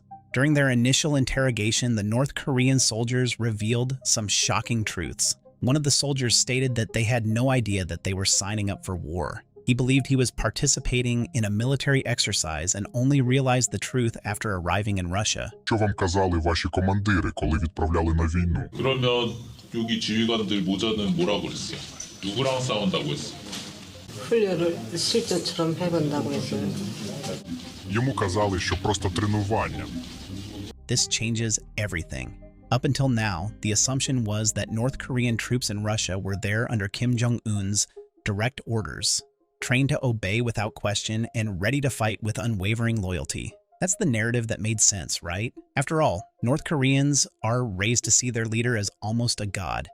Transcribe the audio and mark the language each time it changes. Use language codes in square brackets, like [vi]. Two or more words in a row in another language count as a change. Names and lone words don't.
[en] During their initial interrogation, the North Korean soldiers revealed some shocking truths. One of the soldiers stated that they had no idea that they were signing up for war. He believed he was participating in a military exercise and only realized the truth after arriving in Russia. [uk] Що вам казали ваші командири, коли відправляли на війну? [ko] 그러면 여기 지휘관들 모자는 뭐라고 그랬어? 누구랑 싸운다고 했어? 훈련을 실전처럼 해본다고 했어요. [uk] Йому казали, що просто тренування. [en] This changes everything. Up until now, the assumption was that North Korean troops in Russia were there under Kim Jong-un's direct orders, trained to obey without question and ready to fight with unwavering loyalty. That's the narrative that made sense, right? After all, North Koreans are raised to see their leader as almost a god.